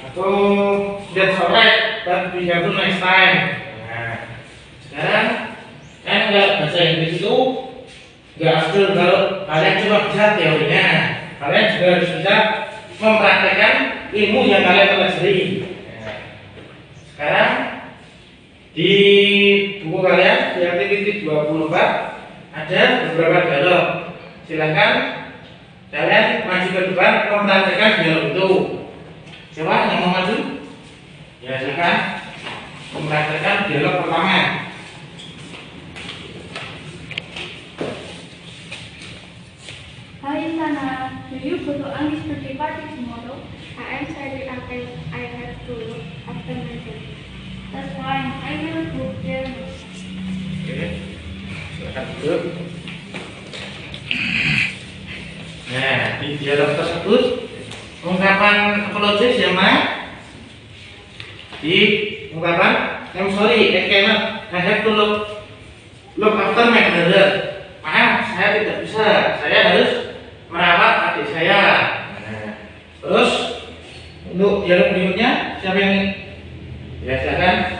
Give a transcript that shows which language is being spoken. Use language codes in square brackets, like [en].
[id] Atau [en] that's alright, but we have to next time. [id] Nah, sekarang kan nggak bahasa Inggris itu nggak asal kalau kalian cuma bisa teorinya, kalian juga harus bisa mempraktekkan ilmu yang kalian pelajari. Nah, sekarang di buku kalian di aktiviti 24 ada beberapa dialog. Silakan kalian maju ke depan mempraktekkan dialog itu. Siapa yang mau maju? Ya, silakan mempraktekkan dialog pertama. [en] Hi Sana, do you go to Angie's birthday party tomorrow? I am sorry, I have to look after my dad. That's fine, I will go there. [id] Oke, silakan duduk. Nah, di dialog tersebut ungkapan apologies yang mana? Di ungkapan [en] I'm sorry, I cannot, I have to look after my brother. [id] Maaf, saya tidak bisa, saya harus merawat adik saya. Nah, terus untuk dialog berikutnya siapa yang ya silakan.